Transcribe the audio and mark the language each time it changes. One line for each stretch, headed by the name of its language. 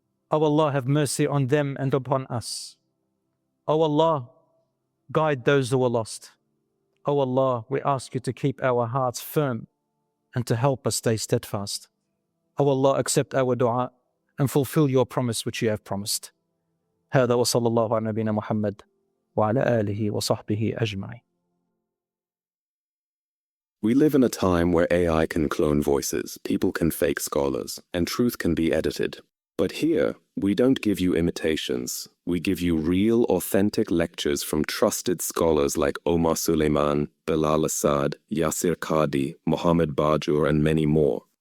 English: O Allah, have mercy on them and upon us. O Allah, guide those who are lost. O Allah, we ask you to keep our hearts firm and to help us stay steadfast. O Allah, accept our dua and fulfill your promise which you have promised.
Arabic: هذا وصلى الله على نبينا محمد وعلى آله وصحبه أجمعين.
English: We live in a time where AI can clone voices, people can fake scholars, and truth can be edited. But here, we don't give you imitations. We give you real, authentic lectures from trusted scholars like Omar Suleiman, Belal Assaad, Yasir Qadi, Mohammed Bajur, and many more.